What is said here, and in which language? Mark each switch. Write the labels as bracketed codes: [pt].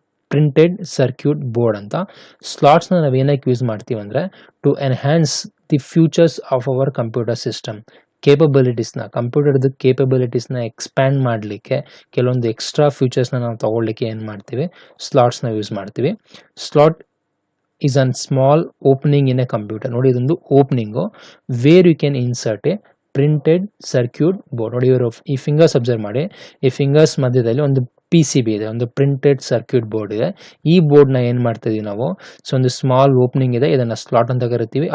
[kn] Printed circuit board ಅಂತ. ಸ್ಲಾಟ್ಸ್ನ ನಾವು ಏನಕ್ಕೆ ಯೂಸ್ ಮಾಡ್ತೀವಿ ಅಂದರೆ [en] To enhance the futures of our computer system. [kn] ಕೇಪಬಿಲಿಟೀಸ್ನ ಕಂಪ್ಯೂಟರ್ದು ಕೇಪಬಿಲಿಟೀಸ್ನ expand ಮಾಡಲಿಕ್ಕೆ ಕೆಲವೊಂದು ಎಕ್ಸ್ಟ್ರಾ ಫ್ಯೂಚರ್ಸ್ನ ನಾವು ತಗೊಳ್ಳಿಕ್ಕೆ ಏನು ಮಾಡ್ತೀವಿ, ಸ್ಲಾಟ್ಸ್ನ ಯೂಸ್ ಮಾಡ್ತೀವಿ. [en] Slot is a small opening in a computer. [kn] ನೋಡಿ ಇದೊಂದು opening [en] Where you can insert a printed circuit board. [kn] ನೋಡಿ ಇವರು ಈ ಫಿಂಗರ್ಸ್ ಅಬ್ಸರ್ವ್ ಮಾಡಿ, ಈ ಫಿಂಗರ್ಸ್ ಮಧ್ಯದಲ್ಲಿ ಒಂದು ಪಿ ಸಿ ಬಿ ಇದೆ, ಒಂದು ಪ್ರಿಂಟೆಡ್ ಸರ್ಕ್ಯೂಟ್ ಬೋರ್ಡ್ ಇದೆ. ಈ ಬೋರ್ಡ್ನ ಏನು ಮಾಡ್ತಿದ್ದೀವಿ ನಾವು, ಸೊ ಒಂದು ಸ್ಮಾಲ್ ಓಪನಿಂಗ್ ಇದೆ, ಇದನ್ನು ಸ್ಲಾಟ್ ಅಂತ ಕರಿತೀವಿ.